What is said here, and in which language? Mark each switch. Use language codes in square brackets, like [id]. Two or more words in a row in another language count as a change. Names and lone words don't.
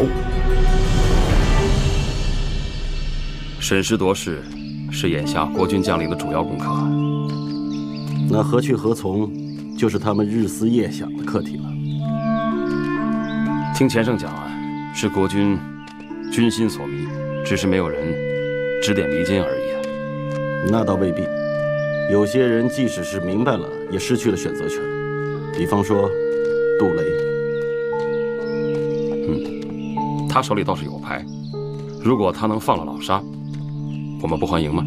[zh] 審時度勢是眼下國軍將領的主要功課。那何去何從，就是他們日思夜想的課題了。聽錢勝講啊，是國軍軍心所迷，只是沒有人指點迷津而已。那倒未必，有些人即使是明白了，也失去了選擇權。比方說，杜雷。他手裡倒是有牌，如果他能放了老沙，我們不歡迎嗎？